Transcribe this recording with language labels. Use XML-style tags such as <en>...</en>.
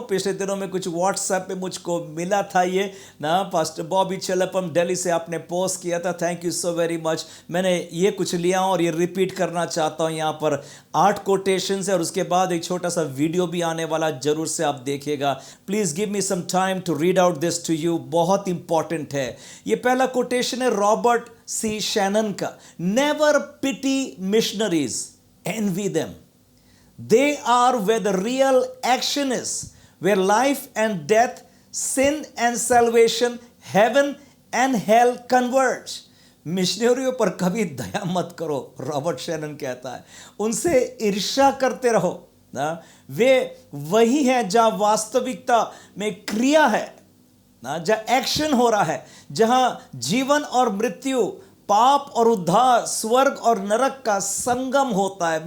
<hi>पिछले दिनों में कुछ व्हाट्सएप पे मुझको मिला था ये ना, पास्टर बॉबी चलपम दिल्ली से आपने पोस्ट किया था,</hi> <en>Thank you so very much.</en> <hi>मैंने ये कुछ लिया हूं और ये रिपीट करना चाहता हूं। यहाँ पर 8 कोटेशंस है और उसके बाद एक छोटा सा वीडियो भी आने वाला, जरूर से आप देखिएगा।</hi> <en>please give me some time to read out this to you,</en> <hi>बहुत इंपॉर्टेंट है। ये पहला कोटेशन है</hi> <en>Robert C Shannon का, never pity missionaries, envy them, they are where the real action is, where life and death, sin and salvation, heaven and hell converge.</en> <hi>मिशनरियों पर कभी दया मत करो, रॉबर्ट शैनन कहता है। उनसे ईर्ष्या करते रहो ना, वे वही है जहां वास्तविकता में क्रिया है ना, जहां एक्शन हो रहा है, जहां जीवन और मृत्यु, पाप और उद्धार, स्वर्ग और नरक का संगम होता है।</hi>